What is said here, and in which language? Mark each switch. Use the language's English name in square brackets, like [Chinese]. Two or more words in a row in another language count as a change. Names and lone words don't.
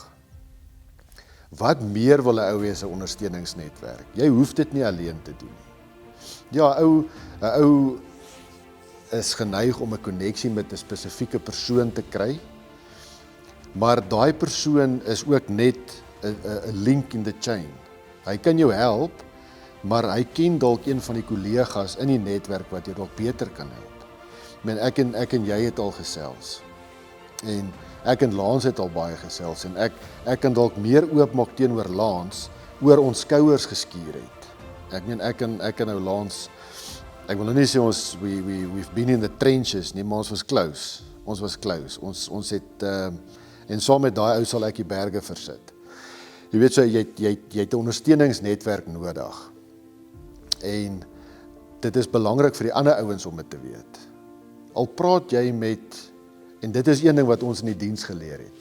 [Afrikaans] Wat meer wil 'n ou hê as 'n ondersteuningsnetwerk? Jy hoef dit nie alleen te doen nie. Ja, 'n ou is geneig om 'n koneksie met 'n spesifieke persoon te kry, maar daai persoon is ook net 'n link [English] in the chain. [Afrikaans] Hy kan jou help, maar hy ken dalk een van die kollegas in die netwerk wat jou dalk beter kan help. Ek en jy het al gesels. En ek en Lance het al baie gesels en ek kan dalk meer oopmaak teenoor Lance oor ons skouers geskuur het. Ek kan nou Lance, ek wil nou nie sê [English] we've been in the trenches [Afrikaans] nie, maar ons was close. ons was close. Ons het en saam met daai ou sal ek die berge versit. Jy weet so jy het 'n ondersteuningsnetwerk nodig. En dit is belangrik vir die ander ouens om dit te weet. Al praat jy met, en dit is een ding wat ons in die diens geleer het.